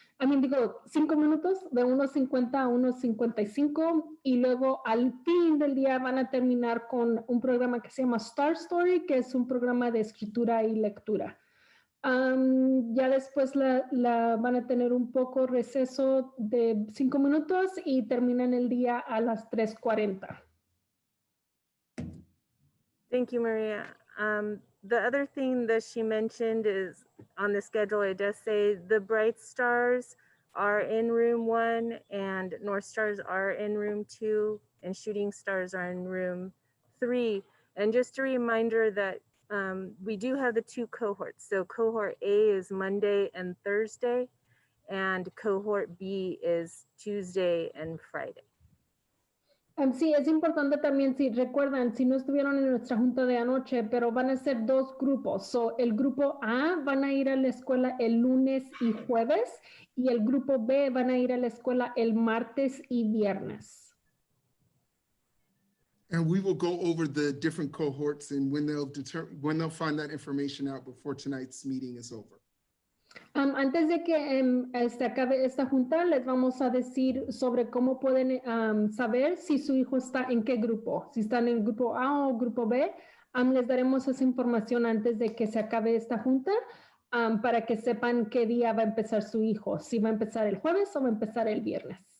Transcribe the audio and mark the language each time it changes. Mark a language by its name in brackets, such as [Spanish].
[Spanish] Digo, 5 minutos, de unos 50 a unos 55, y luego al fin del día van a terminar con un programa que se llama Star Story, que es un programa de escritura y lectura. Ya después la van a tener un poco receso de 5 minutos y terminan el día a las 3:40. [English] Thank you, Maria. The other thing that she mentioned is on the schedule, it does say the Bright Stars are in room 1 and North Stars are in room 2 and Shooting Stars are in room 3. And just a reminder that we do have the 2 cohorts. So cohort A is Monday and Thursday, and cohort B is Tuesday and Friday. [Spanish] Sí, es importante también, si recuerdan, si no estuvieron en nuestra junta de anoche, pero van a ser 2 grupos. So, el grupo A van a ir a la escuela el lunes y jueves, y el grupo B van a ir a la escuela el martes y viernes. [English] And we will go over the different cohorts and when they'll find that information out before tonight's meeting is over. [Spanish] Antes de que acabe esta junta, les vamos a decir sobre cómo pueden saber si su hijo está en qué grupo, si están en el grupo A o grupo B. Les daremos esa información antes de que se acabe esta junta para que sepan qué día va a empezar su hijo, si va a empezar el jueves o va a empezar el viernes.